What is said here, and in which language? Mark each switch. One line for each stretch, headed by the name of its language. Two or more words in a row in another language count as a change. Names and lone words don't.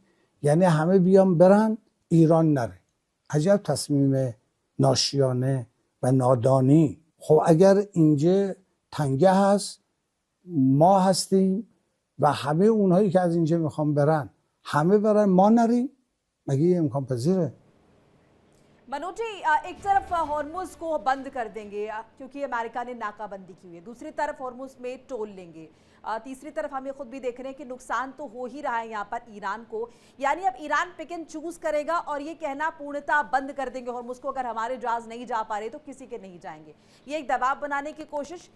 Persian: یعنی همه بیان برن، ایران نره. عجب تصمیم ناشیانه و نادانی. خب اگر اینجا تنگه هست، ما هستیم و همه اونهایی که از اینجا میخوان برن همه برن، ما نریم، مگه ये امکان پذیره؟
Hindi: मनोज जी, एक तरफ हॉर्मुज को बंद कर देंगे क्योंकि अमेरिका ने नाकाबंदी की हुई है, दूसरी तरफ हॉर्मुज में टोल लेंगे, तीसरी तरफ हम ये खुद भी देख रहे हैं कि नुकसान तो हो ही रहा है यहाँ पर ईरान को। यानी अब ईरान
English: pick and choose
Hindi: करेगा और ये कहना पूर्णतः बंद कर देंगे हॉर्मुज को, अगर हमारे जहाज नहीं जा पा रहे तो किसी के नहीं जाएंगे, ये एक दबाव बनाने की कोशिश।